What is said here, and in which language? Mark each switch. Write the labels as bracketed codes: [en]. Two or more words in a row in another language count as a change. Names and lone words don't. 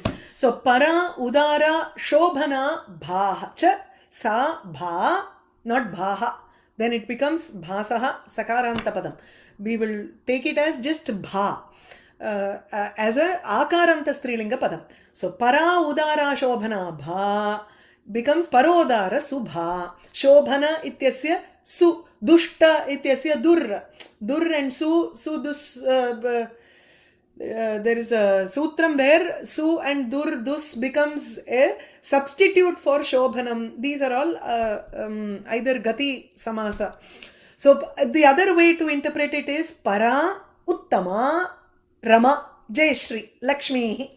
[en] So, [sa] Para, Udara, Shobhana, Bhaha. Cha, Sa, Bha, [en] not Bhaha. Then it becomes Bhasaha, [sa] Sakaranta Padam. [en] We will take it as just Bha. [sa] As a Akaranta Strilinga Padam. So, Para, Udara, Shobhana, [en] Bha becomes [sa] Parodara Subha. Shobhana ityasya Su. Dushta ityasya Dur. Dur and Su. Dus. [en] There is a sutram where Su and Dur, Dus becomes a substitute for Shobhanam. These are all either [sa] Gati Samasa. [en] So the other way to interpret it is [sa] Para Uttama Rama Jayashri Lakshmi.